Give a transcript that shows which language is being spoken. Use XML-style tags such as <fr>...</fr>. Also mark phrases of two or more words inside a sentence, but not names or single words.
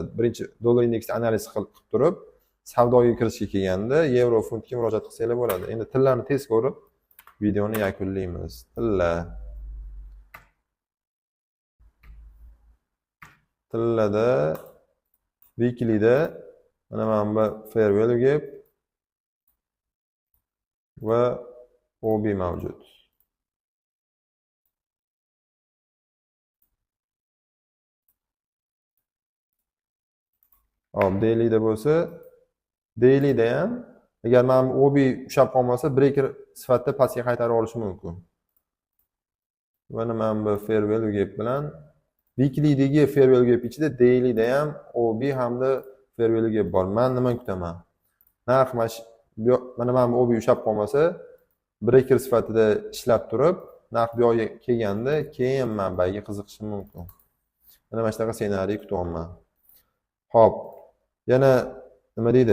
<uz>Birinchi dollar indeksni analiz qilib turib, savdoga kirishga kelganda yevro funtga murojaat qilsanglar bo'ladi. Endi tillarni tez ko'rib videoni yakunlaymiz. Tillada weeklyda mana bu</uz> <en>fair value gap</en> <uz>va OB mavjud. Hop, dailyda bo'lsa, dailyda ham agar men OB ushlab qolmasa, breaker sifatida pastga qaytarib olishi mumkin. Mana bu</uz> <en>fair value gap</en> <uz>bilan weeklydagi</uz> <en>fair value gap</en> <uz>ichida dailyda ham OB hamda</uz> <en>fair value gap</en> <uz>bor. Men nima kutaman? Narx mana bu OB ushlab qolmasa, breaker sifatida ishlab turib, narx bu yoqqa kelganda keyin men bayga qiziqishim mumkin. Mana shunaqa ssenariy kutyapman. Xo'p, yana nima deydi?</uz>